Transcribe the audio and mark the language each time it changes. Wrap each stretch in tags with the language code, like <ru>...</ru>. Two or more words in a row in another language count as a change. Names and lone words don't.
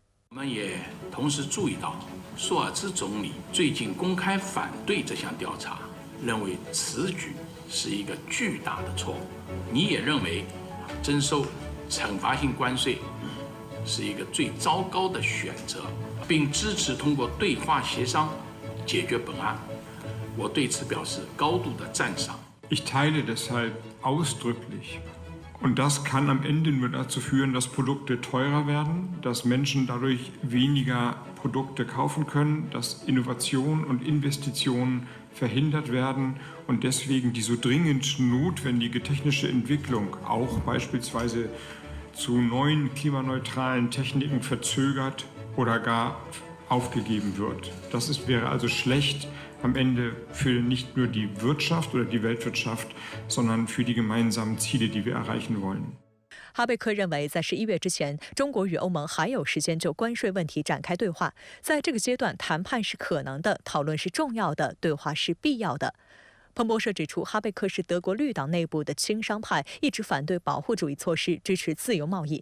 <zh>我们也同时注意到，舒尔茨总理最近公开反对这项调查，认为此举是一个巨大的错误。你也认为征收惩罚性关税是一个最糟糕的选择，并支持通过对话协商解决本案。我对此表示高度的赞赏。</zh> <de>Ich teile deshalb ausdrücklich. Und das kann am Ende nur dazu führen, dass Produkte teurer werden, dass Menschen dadurch weniger Produkte kaufen können, dass Innovation und Investitionen verhindert werden und deswegen die so dringend notwendige technische Entwicklung auch beispielsweise zu neuen klimaneutralen Techniken verzögert oder gar aufgegeben wird. wäre also schlecht. Am Ende für nicht nur die Wirtschaft oder die Weltwirtschaft, sondern für die gemeinsamen Ziele, die wir erreichen wollen.</de> <zh>哈贝克认为，在11月之前，中国与欧盟还有时间就关税问题展开对话。在这个阶段，谈判是可能的，讨论是重要的，对话是必要的。彭博社指出，哈贝克是德国绿党内部的亲商派，一直反对保护主义措施，支持自由贸易。</zh>